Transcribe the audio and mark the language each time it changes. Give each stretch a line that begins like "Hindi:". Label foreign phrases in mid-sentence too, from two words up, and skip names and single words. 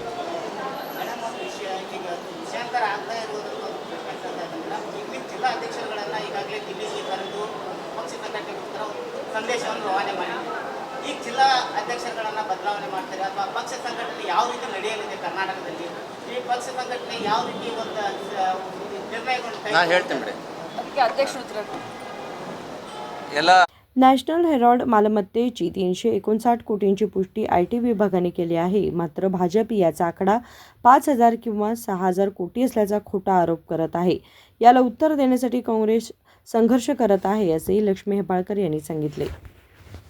Kannada: ವಿಷಯಾಂತರ ಆಗ್ತಾ ಇರುವುದನ್ನು ಈಗಲೂ ಜಿಲ್ಲಾ ಅಧ್ಯಕ್ಷರುಗಳನ್ನು ಈಗಾಗಲೇ ದಿಲ್ಲಿಗೆ ಕರೆದು ಪಕ್ಷ ಸಂಘಟನೆಗೋಸ್ಕರ ಸಂದೇಶವನ್ನು ರವಾನೆ ಮಾಡಿದ್ದಾರೆ. ಈಗ ಜಿಲ್ಲಾ ಅಧ್ಯಕ್ಷರುಗಳನ್ನು ಬದಲಾವಣೆ ಮಾಡ್ತಾರೆ ಅಥವಾ ಪಕ್ಷ ಸಂಘಟನೆ ಯಾವ ರೀತಿ ನಡೆಯಲಿದೆ ಕರ್ನಾಟಕದಲ್ಲಿ? ಈ ಪಕ್ಷ ಸಂಘಟನೆ ಯಾವ ರೀತಿ ಒಂದು ನಿರ್ಣಯಗಳನ್ನು ಹೇಳ್ತೇನೆ ಬಿಡಿ. ಅದಕ್ಕೆ अध्यक्ष उतर ಎಲ್ಲ
Marathi: नॅशनल हेरॉल्ड मालमत्तेची 359 कोटींची पुष्टी IT विभागाने केली आहे. मात्र भाजप याचा आकडा 5,000 किंवा 6,000 कोटी असल्याचा खोटा आरोप करत आहे. याला उत्तर देण्यासाठी काँग्रेस संघर्ष करत आहे, असेही लक्ष्मी हेबाळकर यांनी सांगितले.